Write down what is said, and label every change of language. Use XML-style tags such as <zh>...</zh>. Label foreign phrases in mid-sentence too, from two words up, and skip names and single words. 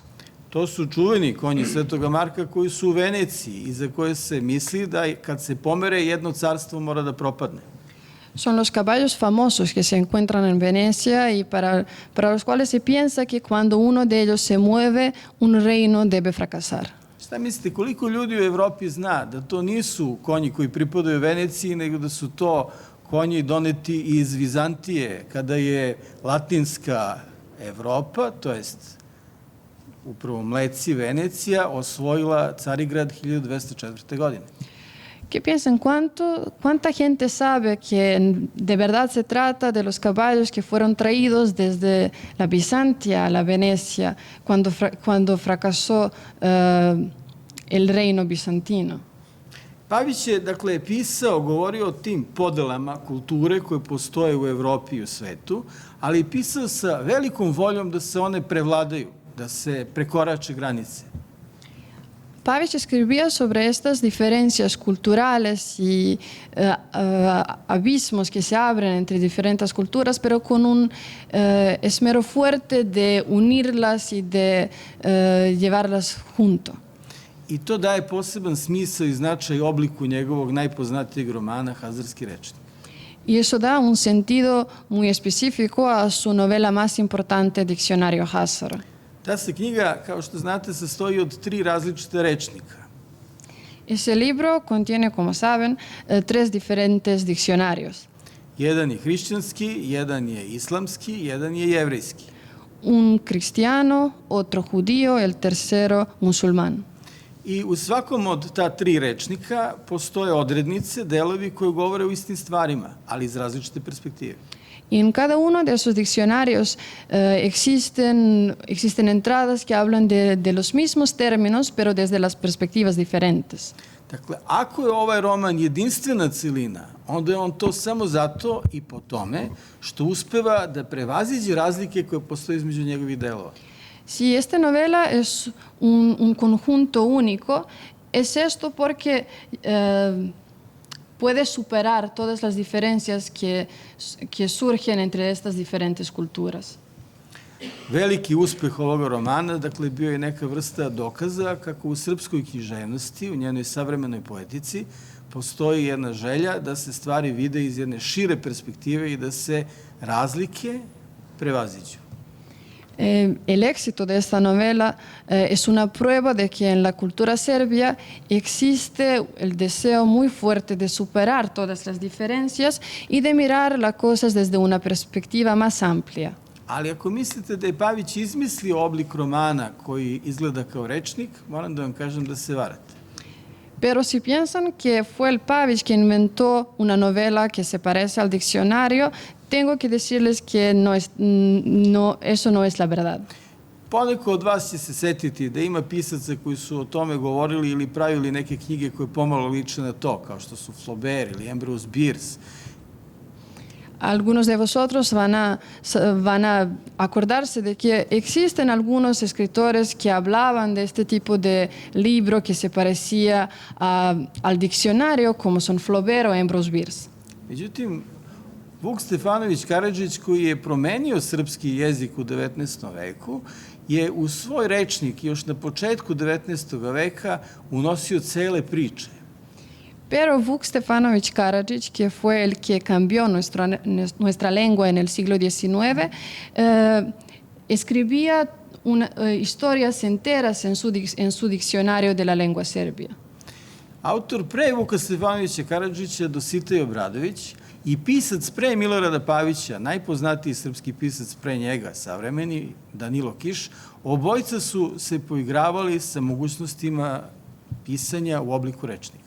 <sr>To su čuveni konji Svetoga Marka koji su u Veneciji i za koje se misli da kad se pomere jedno carstvo mora da propadne.</sr> <es>Son los caballos famosos que se encuentran en Venecia y para los cuales se piensa que cuando uno de ellos se mueve, un reino debe fracasar.</es> <sr>Šta mislite, koliko ljudi u Evropi zna da to nisu konji koji pripadaju Veneciji, nego da su to konji doneti iz Vizantije, kada je latinska Evropa, to jest upravo Mleci Venecija, osvojila Carigrad 1204. godine?</sr> <es>¿Qué piensan? ¿Cuánta gente sabe que de verdad se trata de los caballos que fueron traídos desde la Bizantia a la Venecia cuando fracasó el reino bizantino?</es> <sr>Pavić je, dakle, pisao, govorio o tim podelama kulture koje postoje u Evropi i u svetu, ali je pisao sa velikom voljom da se one prevladaju, da se prekorače granice.</sr> <es>Pavić escribía sobre estas diferencias culturales y abismos que se abren entre diferentes culturas, pero con un esmero fuerte de unirlas y de llevarlas junto.</es> <sr>I to daje poseban smisao i značaj obliku njegovog najpoznatijeg romana Hazarski rečnik.</sr> <es>Y eso da un sentido muy específico a su novela más importante, Diccionario Hazara.</es> <sr>Ta se knjiga, kao što znate, sastoji od 3 različita rečnika.</sr> <es>Ese libro contiene, como saben, 3 diferentes diccionarios.</es> <sr>Jedan je hrišćanski, jedan je islamski, jedan je jevrejski.</sr> <es>Un cristiano, otro judío, el tercero musulmán.</es> <sr>I u svakom od ta 3 rečnika postoje odrednice, delovi koji govore o istim stvarima, ali iz različite perspektive.</sr> <es>Y en cada uno de esos diccionarios existen entradas que hablan de los mismos términos, pero desde las perspectivas diferentes.</es> <sr>Dakle, ako je ovaj roman jedinstvena celina, onda je on to samo zato i po tome što uspeva da prevaziđe razlike koje postoje između njegovih delova.</sr> <es>Si esta novela es un conjunto único, es esto porque puede superar todas las diferencias que surgen entre estas diferentes culturas.</es> <sr>Veliki uspeh ovoga romana, dakle, bio je neka vrsta dokaza kako u srpskoj književnosti, u njenoj savremenoj poetici, postoji jedna želja da se stvari vide iz jedne šire perspektive i da se razlike prevaziđu.</sr> <es>El éxito de esta novela es una prueba de que en la cultura serbia existe el deseo muy fuerte de superar todas las diferencias y de mirar las cosas desde una perspectiva más amplia.</es> <sr>Ali ako mislite da je Pavić izmislio oblik romana koji izgleda kao rečnik, moram da vam kažem da se varate.</sr> <es>Pero si piensan que fue el Pavić que inventó una novela que se parece al diccionario, tengo que decirles que eso no es la verdad.</es> <sr>Poneko od vas će se setiti da ima pisaca koji su o tome govorili ili pravili neke knjige koje pomalo liče na to, kao što su Flaubert ili Ambrose Bierce.</sr> <es>Algunos de vosotros van a acordarse de que existen algunos escritores que hablaban de este tipo de libro que se parecía al diccionario, como son Flaubert o Ambrose Bierce.</es> <sr>Međutim, Vuk Stefanović Karadžić, koji je promenio srpski jezik u 19. veku, je u svoj rečnik još na početku 19. veka unosio cele priče.</sr> <es>Pero Vuk Stefanović Karadžić, que fue el que cambió nuestra lengua en el siglo XIX, escribía historias enteras en su diccionario de la lengua serbia.</es> <sr>Autor pre Vuka Stefanovića Karadžića, Dositej Obradović, i pisac pre Milorada Pavića, najpoznatiji srpski pisac pre njega, savremeni, Danilo Kiš, obojica su se poigravali sa mogućnostima pisanja u obliku rečnika.</sr>